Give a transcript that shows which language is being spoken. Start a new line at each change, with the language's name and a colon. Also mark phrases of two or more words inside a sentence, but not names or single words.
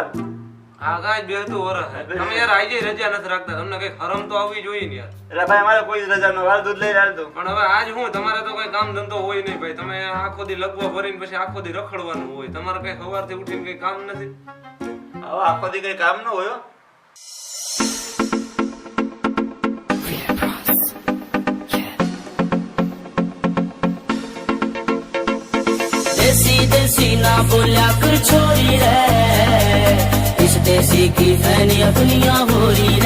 Gujarati: આ કાઈ બેહતું વરસ છે તમે યાર આજે રજા નથી રાખતા, તમને કઈ હરમ તો આવવી જોઈએ ને યાર। એટલે ભાઈ અમારે કોઈ રજા ન હોય, દૂધ લઈ લે તો। પણ હવે આજ હું તમારે તો કઈ કામ ધંધો હોય નહીં ભાઈ, તમે આખો દી લગવા ભરીને પછી આખો દી રખડવાનું હોય, તમારે કઈ સવારથી ઉઠીને કઈ કામ નથી। હવે આખો દી કઈ કામ ન હોય।
Haryanvi: देसी देसी ना बोलिया कर छोरी रे, इस देसी की फैनी दुनिया हो रही रे।